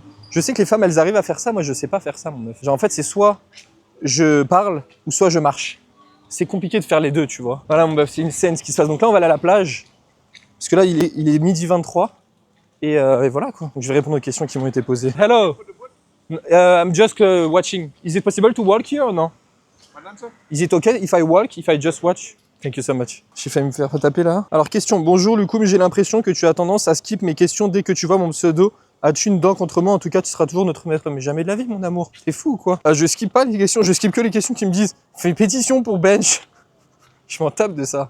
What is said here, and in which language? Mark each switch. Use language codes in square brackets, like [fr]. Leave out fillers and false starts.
[fr] Je sais que les femmes, elles arrivent à faire ça. Moi, je sais pas faire ça, mon meuf. Genre, en fait, c'est soit je parle ou soit je marche. C'est compliqué de faire les deux, tu vois. Voilà, mon meuf, c'est une scène ce qui se passe. Donc là, on va aller à la plage. Parce que là, il est 12h23. Et voilà, quoi. Donc, je vais répondre aux questions qui m'ont été posées. [en] Hello! I'm just watching. Is it possible to walk here or no? Is it okay if I walk, if I just watch? Thank you so much. [fr] J'ai failli me faire taper là. Alors, question. Bonjour, Lucou, mais j'ai l'impression que tu as tendance à skip mes questions dès que tu vois mon pseudo. As-tu une dent contre moi? En tout cas, tu seras toujours notre maître. Mais jamais de la vie, mon amour. T'es fou ou quoi? Je skip pas les questions, je skip que les questions qui me disent fais pétition pour bench. Je m'en tape de ça.